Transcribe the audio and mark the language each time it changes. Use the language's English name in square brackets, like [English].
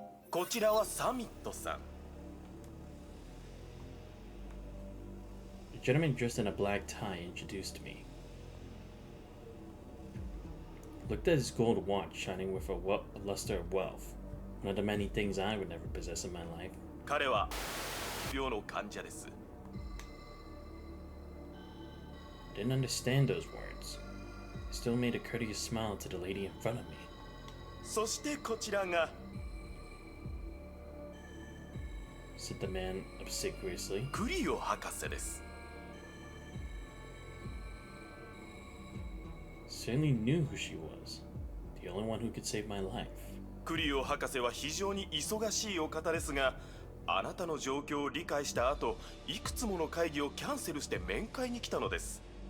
[Japanese] こちらはサミットさん。 [English] A gentleman dressed in a black tie introduced me. Looked at his gold watch shining with a luster of wealth. One of the many things I would never possess in my life. [Japanese] 彼は病の患者です。 [English] Didn't understand those words. Still made a courteous smile to the lady in front of me. [Japanese] そしてこちらが [English] said the man obsequiously. [Japanese] クリオ博士です。 [English] Certainly knew who she was. The only one who could save my life. [Japanese] クリオ博士は非常に忙しいお方ですが、あなたの状況を理解した後、いくつもの会議をキャンセルして面会に来たのです。